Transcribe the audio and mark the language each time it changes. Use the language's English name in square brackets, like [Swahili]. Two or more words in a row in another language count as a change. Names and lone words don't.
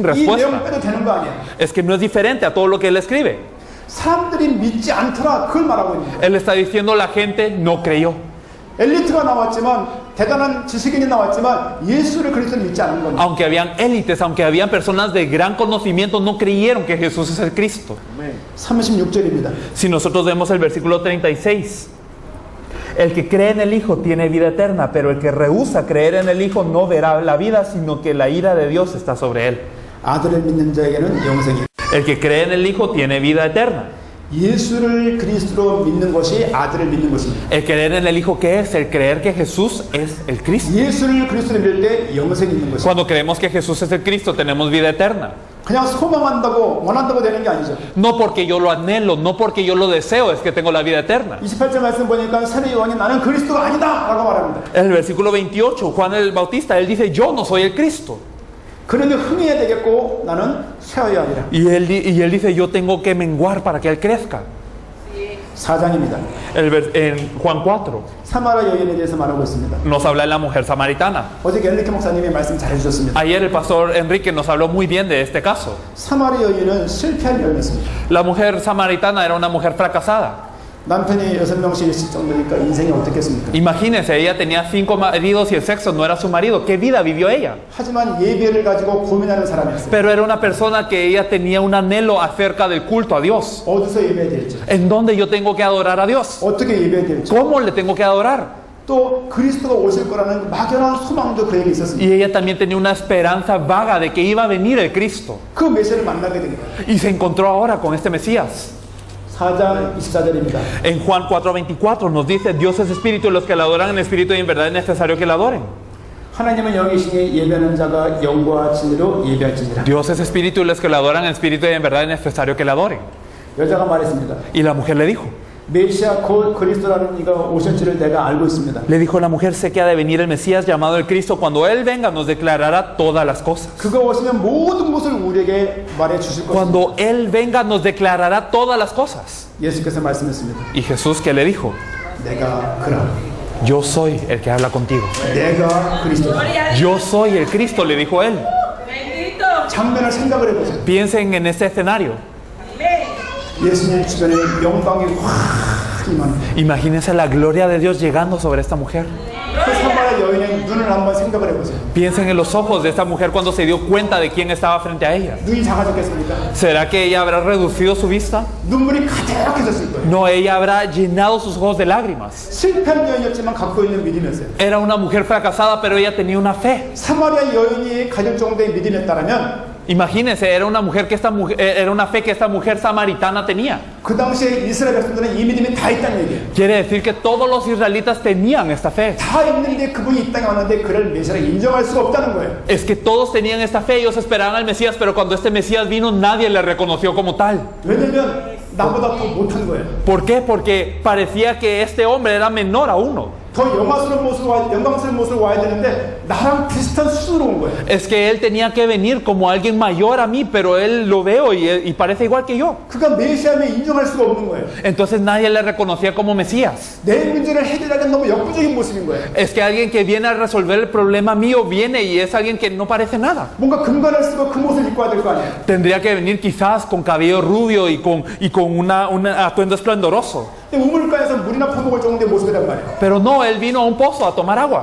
[Korean] 이 내용 respuesta? 빼도 되는 거 아니에요. [Spanish] Es que no es diferente a todo lo que él escribe. [Korean] 사람들이 믿지 않더라 그걸 말하고 있는 거예요. [Spanish] Él está diciendo la gente no creyó. [Korean] 엘리트가 나왔지만 대단한 지식인이 나왔지만 예수를 그리스도를 믿지 않는 겁니다. [Spanish] Aunque habían élites, aunque habían personas de gran conocimiento, no creyeron que Jesús es el Cristo. [Korean] 36절입니다. [Spanish] Si nosotros vemos el versículo 36, el que cree en el Hijo tiene vida eterna, pero el que rehúsa creer en el Hijo no verá la vida, sino que la ira de Dios está sobre él. [Korean] 아들을 믿는 자에게는 영생이. [Spanish] El que cree en el Hijo tiene vida eterna. [Korean] 예수를 그리스도로 믿는 것이 아들을 믿는 것입니다. [Spanish] El creer en el Hijo, ¿qué es? El creer que Jesús es el Cristo. [Korean] 예수를 그리스도로 믿을 때 영생이 있는 것입니다. [Spanish] Cuando creemos que Jesús es el Cristo, tenemos vida eterna. [Korean] 그냥 소망한다고 원한다고 되는 게 아니죠. [Spanish] No porque yo lo anhelo, no porque yo lo deseo, es que tengo la vida eterna. [Korean] 28절 말씀 보니까 세례 요한이 나는 그리스도가 아니다 라고 말합니다. [Spanish] En el versículo 28, Juan el Bautista, él dice, yo no soy el Cristo. [Korean] 그런데 흥해야 되겠고 나는 쇠어야 하리라. [Spanish] Y él dice, yo tengo que menguar para que él crezca. [Korean] 4장입니다. [Spanish] En Juan 4 [Korean] 사마리아 여인에 대해서 말하고 있습니다. [Spanish] nos habla de la mujer samaritana. [Korean] 어제 엔리케 목사님이 말씀 잘해주셨습니다. [Spanish] Ayer el pastor Enrique nos habló muy bien de este caso. [Korean] 사마리아 여인은 실패한 여인이었습니다. [Spanish] La mujer samaritana era una mujer fracasada. [Korean] 남편이 6명씩 있을 정도니까 인생이 어떻겠습니까? [Spanish] Imagínense, ella tenía 5 maridos y el sexo no era su marido. ¿Qué vida vivió ella? [Korean] 하지만 예배를 가지고 고민하는 사람이었어요. [Spanish] Pero era una persona que ella tenía un anhelo acerca del culto a Dios. [Korean] 어디서 예배해야 될지, [Spanish] ¿En dónde yo tengo que adorar a Dios? [Korean] 어떻게 예배해야 될지, [Spanish] ¿Cómo le tengo que adorar? [Korean] 또 그리스도가 오실 거라는 막연한 소망도 그에게 있었습니다. [Spanish] Y ella también tenía una esperanza vaga de que iba a venir el Cristo. [Korean] 그 메시아를 만나게 된 거예요. [Spanish] Y se encontró ahora con este Mesías. [Korean] 4장 24절입니다. [Spanish] En Juan 4:24 nos dice, Dios es espíritu y los que le adoran en espíritu y en verdad es necesario que le adoren. [Korean] 하나님은 영이시니 예배하는 자가 영과 진리로 예배할지니라. [Spanish] Dios es espíritu y los que le adoran en espíritu y en verdad es necesario que le adoren. [Korean] 여자가 말했습니다. [Spanish] Y la mujer le dijo, [Korean] 메시아 곧 그리스도라는 이가 오실 줄을 내가 알고 있습니다. [Spanish] le dijo la mujer, sé que ha de venir el Mesías llamado el Cristo. Cuando Él venga nos declarará todas las cosas. [Korean] 그가 오시면 모든 것을 우리에게 말해 주실 것입니다. [Spanish] Cuando Él venga nos declarará todas las cosas. [Korean] 예수께서 말씀했습니다. [Spanish] Y Jesús, ¿qué le dijo? [Korean] 내가 그라. [Spanish] Yo soy el que habla contigo. [Korean] 내가 그리스도다. [Spanish] Yo soy el Cristo, le dijo Él. [Korean] 장면을 생각을 해보세요. [Spanish] Piensen en este escenario. [Korean] 예수님 주변에 영광이 확 임하는. [Spanish] Imagínense la gloria de Dios llegando sobre esta mujer. [Korean] 그 사마리아 여인의 눈을 한번 생각을 해보세요. [Spanish] Piensen en los ojos de esta mujer cuando se dio cuenta de quién estaba frente a ella. [Korean] 눈이 작아졌겠습니까? [Spanish] ¿Será que ella habrá reducido su vista? [Korean] 눈물이 가득해졌을 거예요. [Spanish] No, ella habrá llenado sus ojos de lágrimas. [Korean] 실패한 여인이었지만 갖고 있는 믿음이었어요. [Spanish] Era una mujer fracasada, pero ella tenía una fe. [Korean] 사마리아 여인이 가질 정도의 믿음이었다면 [Spanish] Imagínense, era una fe que esta mujer samaritana tenía. [Korean] 그 당시에 이스라엘 백성들은 이 믿음이 다 있다는 얘기예요. [Spanish] Quiere decir que todos los israelitas tenían esta fe. [Korean] 다 있는데 그분이 이 땅에 왔는데 그를 메시아를 인정할 수가 없다는 거예요. [Spanish] Es que todos tenían esta fe, ellos esperaban al Mesías, pero cuando este Mesías vino nadie le reconoció como tal. [Korean] 왜냐면 나보다 더 못한 거예요. [Spanish] ¿Por qué? Porque parecía que este hombre era menor a uno. [Korean] 더 영광스러운 모습으로 와야 되는데 나랑 비슷한 수준으로 온 거예요. [Spanish] Es que él tenía que venir como alguien mayor a mí, pero él lo veo y parece igual que yo. [Korean] 그가 메시아임을 인정할 수가 없는 거예요. [Spanish] Entonces nadie le reconocía como Mesías. [Korean] 내 문제를 해결하기는 너무 역부족인 모습인 거예요. [Spanish] Es que alguien que viene a resolver el problema mío viene y es alguien que no parece nada. [Korean] 뭔가 금관을 쓰고 그 옷을 입고 와야 될 거 아니에요. [Spanish] Tendría que venir quizás con cabello rubio y con un atuendo esplendoroso. [Korean] 근데 우물가에서 물이나 퍼먹을 정도의 모습이란 말이에요. [Spanish] Pero no, él vino a un pozo a tomar agua.